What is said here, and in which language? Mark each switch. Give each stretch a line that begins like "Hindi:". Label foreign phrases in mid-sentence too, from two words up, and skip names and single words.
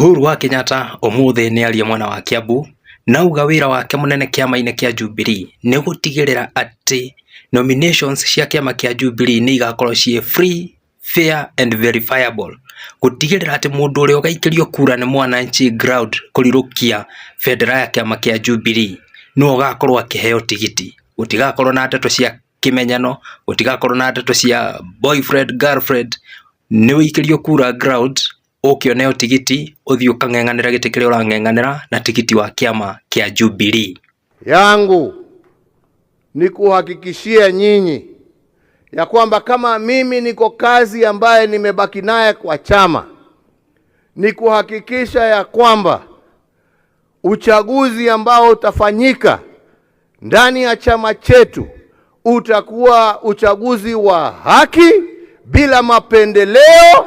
Kikuyu: Uhuru wa Kenyatta umuthi ni aria mwana wa Kiambu nauga wira wake munene kiama-ini kia Jubilee ni gutigirira ati nominations cia kiama kia Jubilee ni igakorwo cie
English: free, fair and verifiable,
Kikuyu: gutigirira ati mundu uria ugaikirio kura ni mwananchi ground kurirukia federa ya kiama kia Jubilee no ugakorwo akiheo tigiti. Gutigakorwo na ndeto cia kimenyano, gutigakorwo na ndeto cia
English: boyfriend girlfriend,
Kikuyu: ni wikirio kura ground ukioneo tigiti uthii ukang'eng'anira giti kiria urang'eng'anira na tigiti wa kiama kia Jubilee.
Swahili: Yangu ni kuhakikishia nyinyi ya kwamba kama mimi niko kazi ambaye nimebaki naye kwa chama, ni kuhakikisha ya kwamba uchaguzi ambao utafanyika ndani ya chama chetu utakuwa uchaguzi wa haki bila mapendeleo.